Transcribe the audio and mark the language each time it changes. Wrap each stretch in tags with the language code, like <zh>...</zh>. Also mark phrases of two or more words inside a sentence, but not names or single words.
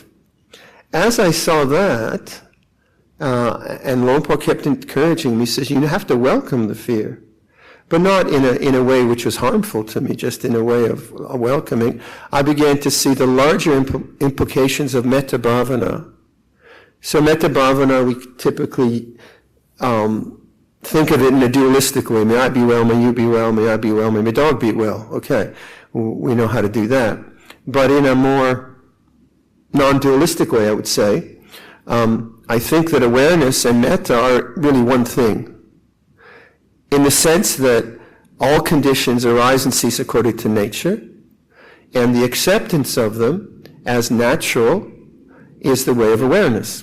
<en>As I saw that, and Luang Por kept encouraging me, he says, you have to welcome the fear, but not in a way which was harmful to me, just in a way of welcoming. I began to see the larger implications of</en> <pi>metta bhavana. So metta bhavana,</pi> <en>we typically think of it in a dualistic way. May I be well, may you be well, may I be well, may my dog be well. Okay, we know how to do that. But in a more non-dualistic way, I would say, I think that awareness and metta are really one thing, in the sense that all conditions arise and cease according to nature, and the acceptance of them as natural is the way of awareness.</en>